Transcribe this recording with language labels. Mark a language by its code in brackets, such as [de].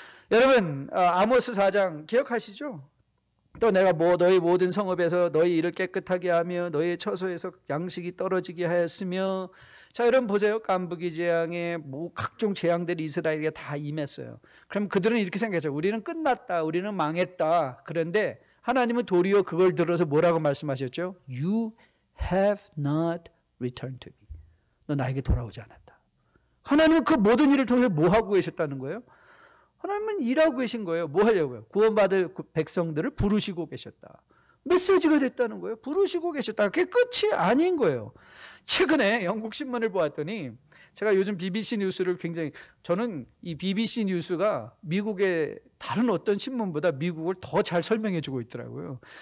[ko] 여러분, 아모스 4장 기억하시죠? 또 내가 너희 모든 성읍에서 너희 일을 깨끗하게 하며 너희 처소에서 양식이 떨어지게 하였으며. 자, 여러분 보세요. 깐부기 재앙에 각종 재앙들이 이스라엘에게 다 임했어요. 그럼 그들은 이렇게 생각했죠. 우리는 끝났다. 우리는 망했다. 그런데 하나님은 도리어 그걸 들어서 뭐라고 말씀하셨죠? [en] You have not returned to me. [ko] 너 나에게 돌아오지 않았다. 하나님은 그 모든 일을 통해 뭐 하고 계셨다는 거예요? 하나님은 일하고 계신 거예요. 뭐 하려고요? 구원받을 백성들을 부르시고 계셨다. 메시지가 됐다는 거예요. 부르시고 계셨다. 그게 끝이 아닌 거예요. 최근에 영국 신문을 보았더니 제가 요즘 BBC 뉴스를 굉장히, 저는 이 BBC 뉴스가 미국의 다른 어떤 신문보다 미국을 더 잘 설명해 주고 있더라고요.